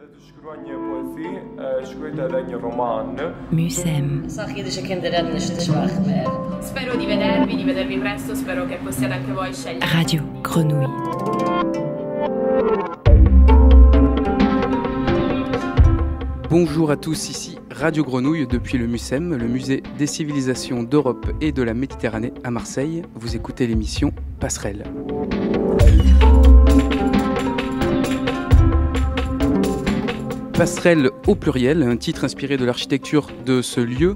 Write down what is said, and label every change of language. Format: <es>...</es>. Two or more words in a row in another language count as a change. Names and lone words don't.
<sq>Shkruanje poezi, shkruajt edhe një roman. Musem.</sq> <it>Spero di vedervi presto, spero che possiate anche voi scegliere.</it> <fr>Radio Grenouille. Bonjour à tous, ici Radio Grenouille depuis le MUSEM, le musée des civilisations d'Europe et de la Méditerranée à Marseille. Vous écoutez l'émission Passerelle. Passerelle au pluriel, un titre inspiré de l'architecture de ce lieu.</fr>